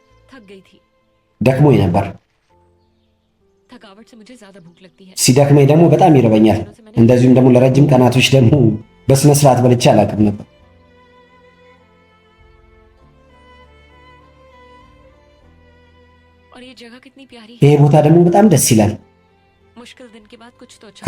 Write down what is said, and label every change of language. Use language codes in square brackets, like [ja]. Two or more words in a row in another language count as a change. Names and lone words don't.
[am] ደክሞኝ ነበር። [ur] थकावट से मुझे ज्यादा भूख लगती है। [am] ሲደክመኝ ደግሞ በጣም ይርበኛል። እንደዚሁም ደግሞ ለረጅም ቀናቶች ደግሞ በስነ ስርዓት በልቼ አላውቅም ነበር። [ur] और ये जगह कितनी प्यारी है। [am] ይሄ ቦታ ደግሞ በጣም ደስ ይላል። [ur] मुश्किल दिन के बाद कुछ तो अच्छा।